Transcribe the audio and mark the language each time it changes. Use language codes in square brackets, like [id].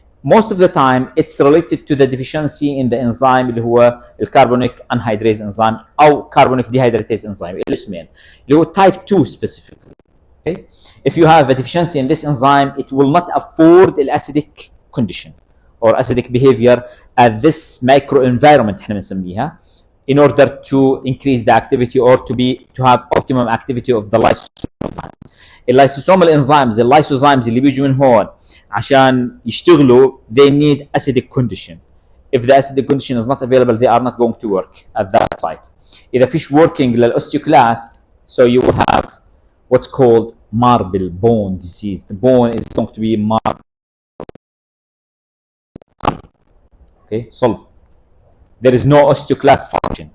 [en] Most of the time it's related to the deficiency in the enzyme [ar] اللي هو الكربونيك [en] anhydrase enzyme أو carbonic dehydratase enzyme الاسمين اللي هو type 2 specifically. Okay? If you have a deficiency in this enzyme, it will not afford the acidic condition or acidic behavior at this microenvironment [ar] احنا بنسميها [en] in order to increase the activity or to have optimum activity of the lysosomal enzyme. [ar] اللايسوسومال enzymes اللايسوزايمز اللي بيجوا من هون عشان يشتغلوا [en] they need acidic condition. If the acidic condition is not available, they are not going to work at that site. [ar] إذا فيش [en] working للأوستيوكلاست, so you will have what's called marble bone disease. The bone is going to be marble. Okay, solid. There is no osteoclast function.